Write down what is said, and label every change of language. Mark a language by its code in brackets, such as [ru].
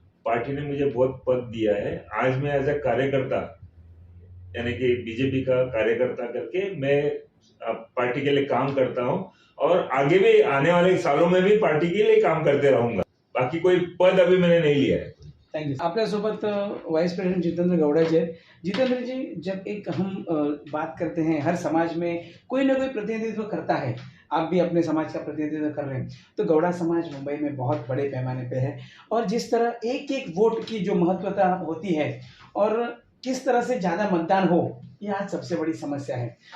[hi] Party ने मुझे बहुत पद दिया है. आज मैं एज ए कार्यकर्ता, यानी कि बीजेपी का कार्यकर्ता करके मैं पार्टी के लिए काम करता हूं, और आगे भी आने वाले सालों में भी पार्टी के लिए काम करते रहूंगा. बाकी कोई पद अभी मैंने नहीं लिया है. Thank you. [mr] आपल्यासोबत वाइस प्रेसिडेंट जितेंद्र गौड़ा जी आहेत. [hi] जितेंद्र जी, जब एक हम बात करते हैं, हर समाज में कोई ना कोई प्रतिनिधित्व करता है, आप भी अपने समाज का प्रतिनिधित्व कर रहे हैं, तो गौड़ा समाज मुंबई में बहुत बड़े पैमाने पे है, और जिस तरह एक एक वोट की जो महत्वता होती है और किस तरह से ज़्यादा मतदान हो, ये आज सबसे बड़ी समस्या है.